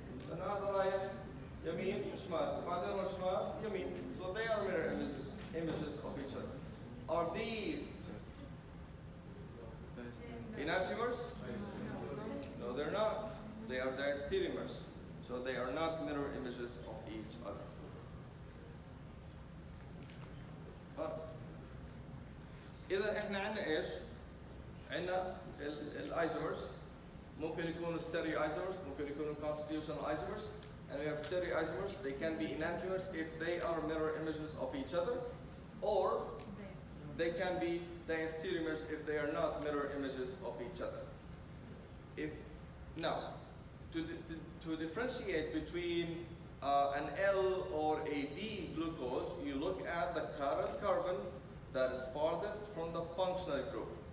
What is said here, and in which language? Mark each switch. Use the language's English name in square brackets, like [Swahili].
[Arabic] لأن هذا رايح يمين وشمال، بعدين شمال يمين. [English] So they are mirror images of each other. Are these enantiomers? No, they're not. They are diastereomers. So they are not mirror images of each other. [Arabic] إذا إحنا عندنا إيش؟ عندنا الايزومرز ممكن يكونوا stereo isomers, ممكن يكونوا constitutional isomers, [English] and we have stereo isomers. They can be enantiomers if they are mirror images of each other, or they can be diastereomers if they are not mirror images of each other. Now, to differentiate between an L or a D glucose, you look at the chiral carbon that is farthest from the functional group.